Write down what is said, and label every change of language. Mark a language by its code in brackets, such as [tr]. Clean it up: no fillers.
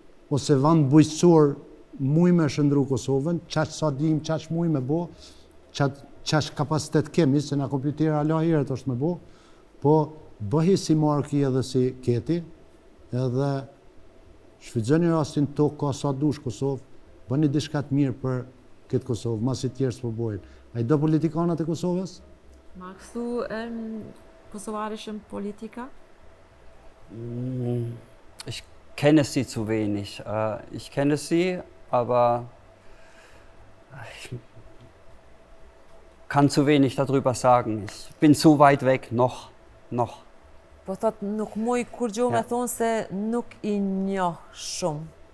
[sq] ose vend bujqësor muj me shëndru Kosovën, qaq sa dim, qaq muj me bo, qaq kapacitet kemi, se na kompjutera ala herët është me bo, po bëhi si Marki edhe si Keti, edhe shfrytëzoni rastin to ka sa dush Kosovë, bëni diçka të mirë për këtë Kosovë, masi tjerë s'po bojnë. A i do politikanat e Kosovës? [de] Magst du kosovarischen Politiker? Ich kenne sie zu wenig. Ich kenne sie, aber ich kann zu wenig darüber sagen. Ich bin zu weit weg, noch. [sq] Po thot nuk muj kur gjo me thonë se nuk i njoh shumë.